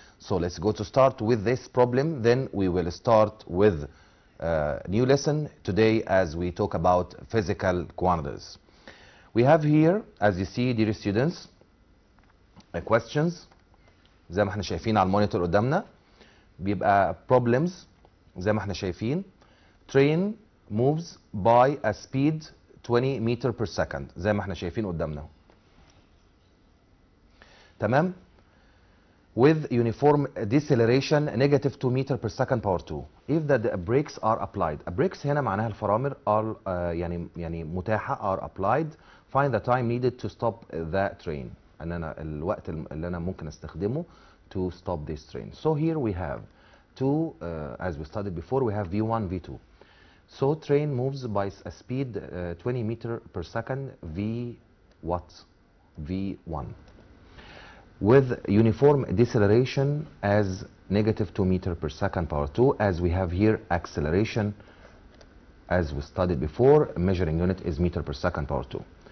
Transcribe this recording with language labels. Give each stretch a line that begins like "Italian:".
English: So let's go to start with this problem, then we will start with a new lesson today as we talk about physical quantities. We have here, as you see dear students, questions
Arabic: زي ما احنا شايفين على المونيتور قدامنا. بيبقى problems زي ما احنا شايفين.
English: Train moves by a speed 20 meter per second
Arabic: زي ما احنا شايفين قدامنا. تمام؟
English: with uniform deceleration negative 2 meter per second power 2. If the brakes are applied.
Arabic: brakes هنا معناها الفرامل are يعني متاحة
English: are applied. Find the time needed to stop the train.
Arabic: ان انا الوقت اللي انا ممكن استخدمه
English: to stop this train. So here we have two as we studied before, we have V1 V2. So train moves by a speed 20 meter per second V1 with uniform deceleration as negative 2 meter per second power 2, as we have here acceleration as we studied before, measuring unit is meter per second power 2.